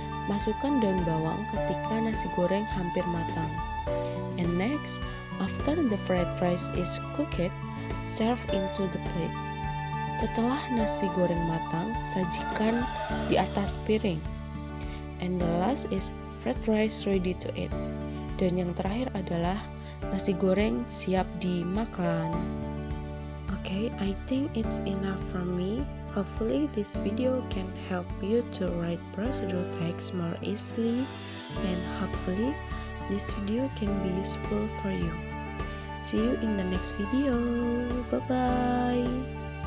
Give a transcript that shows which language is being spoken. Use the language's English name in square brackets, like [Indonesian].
[Indonesian] Masukkan daun bawang ketika nasi goreng hampir matang. [English] And next, after the fried rice is cooked, serve into the plate. [Indonesian] Setelah nasi goreng matang, sajikan di atas piring. [English] And the last is fried rice ready to eat. [Indonesian] Dan yang terakhir adalah nasi goreng siap dimakan. [English] Okay, I think it's enough from me. Hopefully this video can help you to write procedure text more easily, and hopefully this video can be useful for you. See you in the next video. Bye bye.